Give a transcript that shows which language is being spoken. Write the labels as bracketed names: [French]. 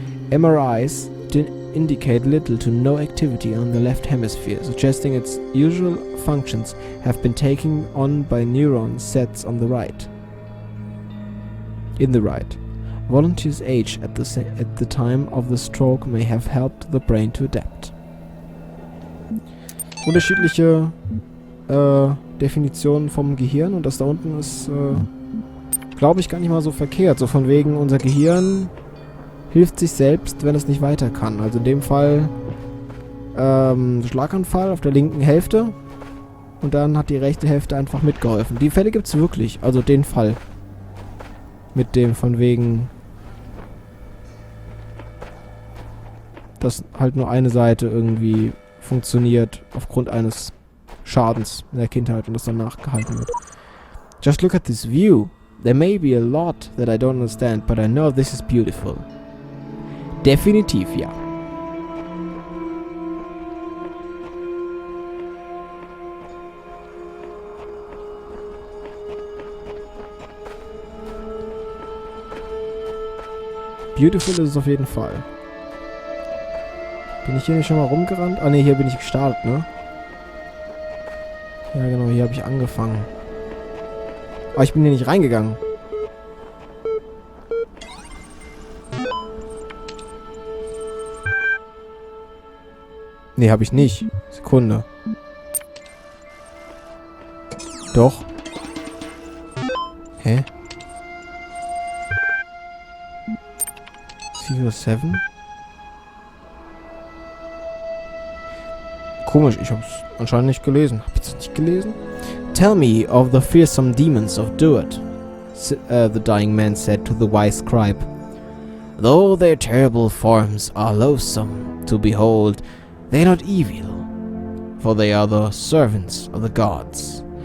[English] MRIs indicate little to no activity on the left hemisphere, suggesting its usual functions have been taken on by neuron sets on the right. In the right. Volunteer's age at the time of the stroke may have helped the brain to adapt. [German] Unterschiedliche Definitionen vom Gehirn, und das da unten ist, glaube ich, gar nicht mal so verkehrt. So von wegen, unser Gehirn hilft sich selbst, wenn es nicht weiter kann. Also in dem Fall Schlaganfall auf der linken Hälfte und dann hat die rechte Hälfte einfach mitgeholfen. Die Fälle gibt's wirklich, also den Fall. Mit dem von wegen, dass halt nur eine Seite irgendwie funktioniert aufgrund eines Schadens in der Kindheit und das dann nachgehalten wird. [English] Just look at this view. There may be a lot that I don't understand, but I know this is beautiful. [German] Definitiv ja. Beautiful ist es auf jeden Fall. Bin ich hier nicht schon mal rumgerannt? Ah ne, hier bin ich gestartet, ne? Ja genau, hier habe ich angefangen. Aber ich bin hier nicht reingegangen. Ne, habe ich nicht. Sekunde. Doch. Hä? 7? Komisch, ich hab's anscheinend nicht gelesen. Hab ich das nicht gelesen? [English] Tell me of the fearsome demons of Duat, the dying man said to the wise scribe. Though their terrible forms are loathsome to behold, they are not evil, for they are the servants of the gods.